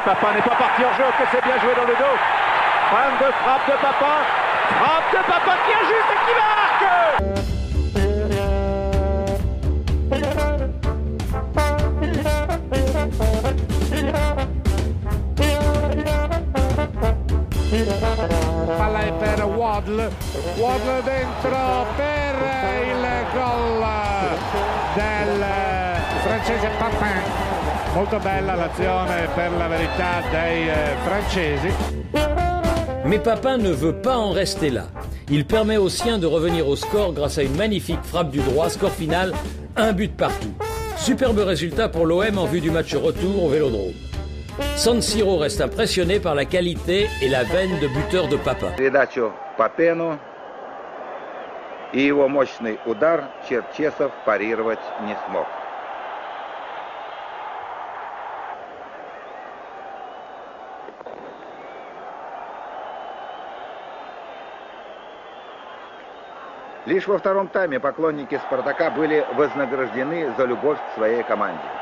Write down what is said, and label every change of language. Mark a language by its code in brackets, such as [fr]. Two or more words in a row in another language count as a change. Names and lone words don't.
[fr] Papin n'est pas parti en jeu, que c'est bien joué dans le dos. Fin de frappe de Papin qui est juste et qui marque. [it] Palla è per Waddle dentro per il gol del francese Papin. Molto bella l'azione per la verità dei francesi. [fr] Mais Papin ne veut pas en rester là. Il permet aux siens de revenir au score grâce à une magnifique frappe du droit. Score final, 1 but partout. Superbe résultat pour l'OM en vue du match retour au Vélodrome. San Siro reste impressionné par la qualité et la veine de buteur de Papin. [ru] Передачу Папену и его мощный удар Черчесов парировать не смог. Лишь во втором тайме поклонники «Спартака» были вознаграждены за любовь к своей команде.